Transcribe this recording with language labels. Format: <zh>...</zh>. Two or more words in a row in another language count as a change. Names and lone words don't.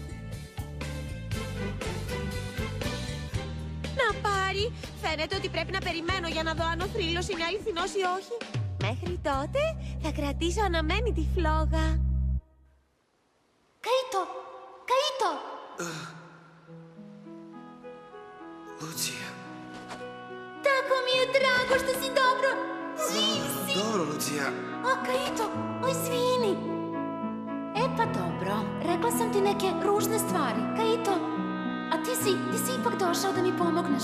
<el>Να πάρει. Φαίνεται ότι πρέπει να περιμένω για να δω αν ο θρύλος είναι αληθινός ή όχι. Μέχρι τότε θα κρατήσω αναμένη τη φλόγα. Καΐτο! Καΐτο!</el> <sr>Lucia. Tako mi je drago što si dobro. Živ si. Dobro, Lucia. O, Kaito, izvini. E pa dobro, rekla sam ti neke ružne stvari. Kaito, a ti si ipak došao da mi pomogneš.</sr>